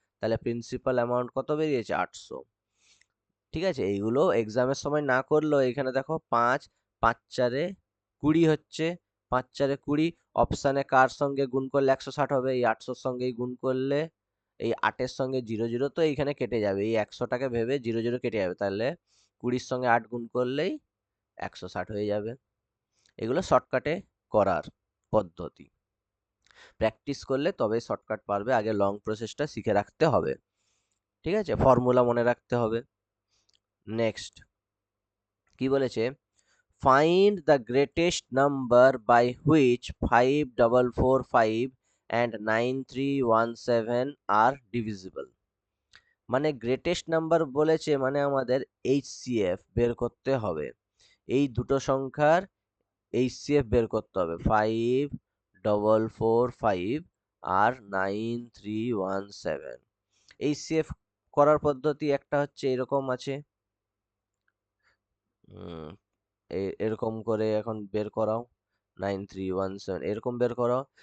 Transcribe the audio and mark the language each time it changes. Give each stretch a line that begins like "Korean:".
Bangla: তাহলে principal amount কত বেরিয়েছে, 800। ঠিক আছে, এইগুলো এক্সামের সময় না করলেও এখানে দেখো 5 5 4 20 হচ্ছে, 5 4 20, অপশানে কার সঙ্গে গুণ করলে 160 হবে, এই 800 সঙ্গেই গুণ করলে, এই 8-এর সঙ্গে 0 0 তো এইখানে কেটে যাবে, এই 100টাকে ভেবে 0 0 কেটে যাবে, তাহলে 20-র সঙ্গে 8 গুণ করলেই 160 হয়ে যাবে। এগুলো শর্টকাটে করার পদ্ধতি, প্র্যাকটিস করলে তবেই শর্টকাট পারবে, আগে লং প্রসেসটা শিখে রাখতে হবে। ঠিক আছে, ফর্মুলা মনে রাখতে হবে। নেক্সট কি বলেছে,
English: find the greatest number by which 5445 and 9317 are divisible।
Bangla: মানে গ্রেটেস্ট নাম্বার বলেছে, মানে আমাদের এইচসিএফ বের করতে হবে, এই দুটো সংখ্যার এইচসিএফ বের করতে হবে, 5445 আর 9317। এইচসিএফ করার পদ্ধতি একটা হচ্ছে এরকম আছে, এরকম করে এখন বের করাও, 9317 এরকম বের করাও।